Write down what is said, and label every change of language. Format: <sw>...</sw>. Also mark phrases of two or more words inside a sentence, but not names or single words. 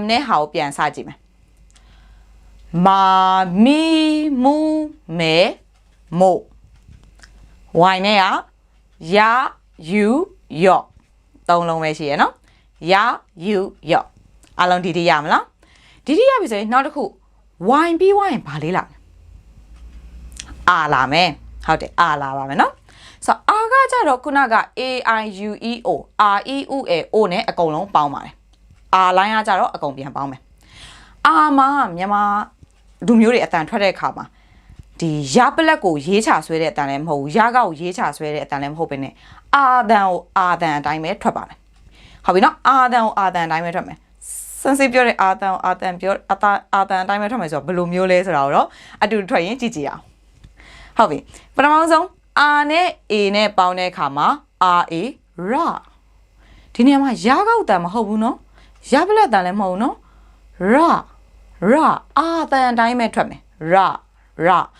<my>နဲ့ဟာကိုပြန်စကြည့်မယ်မာမီမူမဲမို့ y နဲ့ကရာယူယော့သုံးလုံးပဲရှိရနော်ရာယူယော့အလုံးဒီရမလားဒီရပြီဆိုရင်နောက်တစ်ခု y ပြီးဝိုင်းဘာလေးလာအာလာမယ်ဟုတ် တယ်အာလာပါမယ်နော်ဆိုတော့အာကကြတော့ခုနက a i u e o r e u a o နဲ့အကုန်လုံးပေါင်းပါတယ်အာလိုင်းကကြတော့အကုန်ပြန်ပေါင်းမယ်အာမှာမြန်မာလူမျိုးတွေအတန်ထွက်တဲ့ အခါမှာဒီရပလက်ကိုရေးချဆွဲတဲ့အတန်လည်းမဟုတ်ဘူးရကောက်ကိုရေးချဆွဲတဲ့အတန်လည်းမဟုတ်ဘဲနဲ့အာတန်ကိုအာတန်အတိုင်းပဲထွက်ပါမယ် ဟုတ်ပြီနော်အာတန်ကိုအာတန်အတိုင်းပဲထွက်မယ်စင်စစ်ပြောတဲ့အာတန်ကိုအာတန်ပြောအာတန်အတိုင်းပဲထွက်မယ်ဆိုတော့ဘယ်လိုမျိုးလဲဆိုတာကိုတော့အတူထွက်ရင်ကြည့်ကြည့်အောင်ဟုတ်ပြီပထမဆုံး r နဲ့ a နဲ့ပေါင်းတဲ့အခါမှာ ra ဒီနေရာမှာရကောက်တန်မဟုတ်ဘူးနော်ရပလက်တန်လည်းမဟုတ်ဘူးနော်ရအာတန်အတိုင်းပဲထွက်မယ်</my> <ja>ら ら</ja>